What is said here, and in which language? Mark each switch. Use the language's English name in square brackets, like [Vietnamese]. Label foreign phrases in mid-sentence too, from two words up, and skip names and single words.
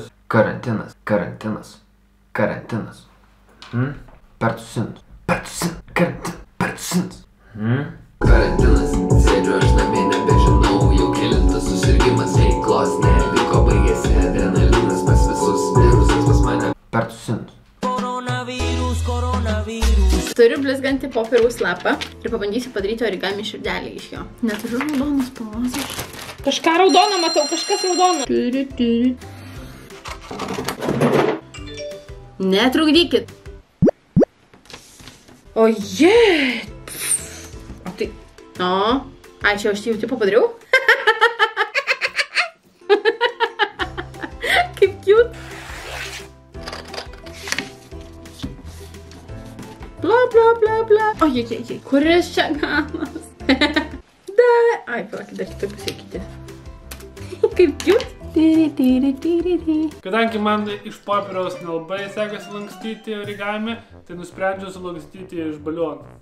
[Lithuanian] Karantinas, karantinas, karantinas. Pertusinas, karantinas. Karantinas, sėdžiu aš namie, nebežinau, jau kelintas susirgimas, veiklos neliko, baigėsi adrenalinas pas visus, virusas pas mane. Pertusinas. Coronavirus, coronavirus. Turiu blizgantį popieriaus lapą ir pabandysiu padaryti origami širdelį iš jo. Neturiu raudonos spalvos. Kažką raudoną matau, kažkas raudoną. Netrukdykit. Oje. O tai... O. Ai, čia aš jau tipo padariau? Kaip cute. Bla, bla, bla, bla. Ojej, kuris čia galas? Ai, palauk, dar kitoj pusėje kiti. Kaip cute. Kadangi man iš popieriaus nelabai sekasi lankstyti origami, tai nusprendžiau sulankstyti iš balionų.